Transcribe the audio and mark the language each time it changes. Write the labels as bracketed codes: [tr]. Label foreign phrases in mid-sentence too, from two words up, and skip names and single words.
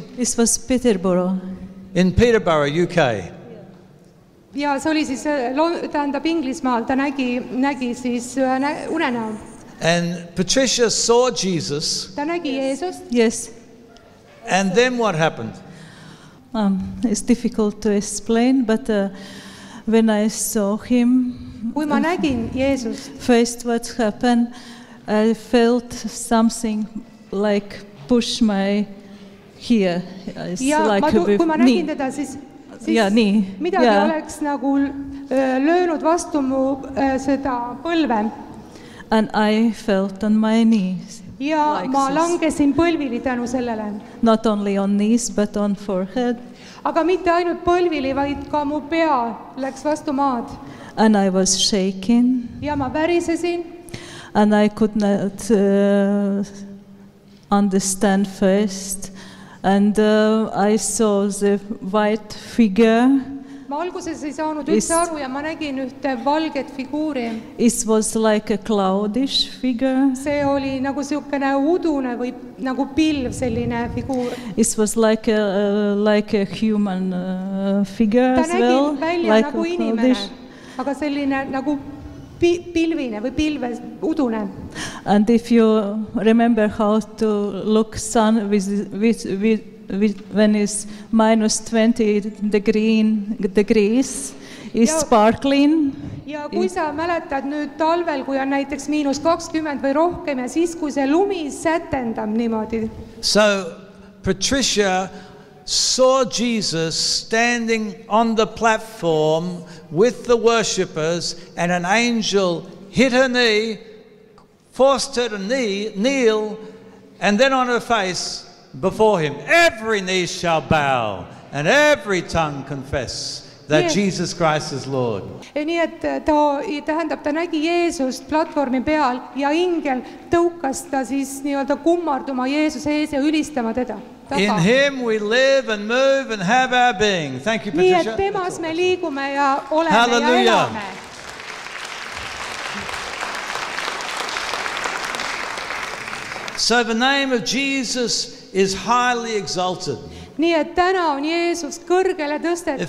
[en] This was Peterborough. In Peterborough, UK. [et] ja see oli siis, tähendab Inglismaal, ta nägi siis ühe unenäo. [en] And Patricia saw Jesus. [et] Ta nägi Jeesust. [en] Yes. And then what happened? It's difficult to explain, but when I saw him, [et] Kui ma nägin Jeesust, [en] first what happened, I felt something like push my here. It's [et] ja [en] like [et] kui ma nägin [en] knee. [et] teda, siis Ja, nii. midagi Ja. oleks nagu löönud vastu mu seda põlve. [en] And I felt on my knees. [et] Ja [en] Like [et] ma [en] this. [et] langesin põlvili tänu sellele. [en] Not only on knees, but on forehead. [et] Aga mitte ainult põlvili, vaid ka mu pea läks vastu maad. [en] And I was shaking. [et] Ja ma värisesin. [en] And I could not understand first. And I saw the white figure. [et] Ma alguses ei saanud üldse aru ja ma nägin ühte valget figuuri. [en] It was like a cloudish figure. [et] See oli nagu siukene udune või nagu pilv selline figuur. [en] It was like a human figure [et] Ta [en] as well. [et] nägi välja [en] Like [et] nagu [en] a [et] inimene, [en] cloudish. [et] aga selline nagu pilvine või pilves udune. [en] And if you remember how to look sun with when it's minus 20 degrees, is [et] Ja- [en] sparkling. [et] Ja kui sa mäletad nüüd talvel, kui on näiteks -20 või rohkem ja siis, kui see lumi sätendab niimoodi. [en] So Patricia saw Jesus standing on the platform with the worshippers, and an angel hit her knee, forced her to kneel, and then on her face before him. Every knee shall bow, and every tongue confess that Yes. Jesus Christ is Lord. [et] Ja nii et ta nägi Jeesust platvormi peal ja ingel tõukas ta siis nii-öelda kummarduma Jeesuse ees ja ülistama teda. [en] In him we live and move and have our being. Thank you, [et] Nii [en] Patricia. [et] et temas me liigume ja oleme [en] Hallelujah. [et] ja elame. [en] So the name of Jesus is highly exalted. [et] Nii et täna on Jeesus kõrgele tõstetud.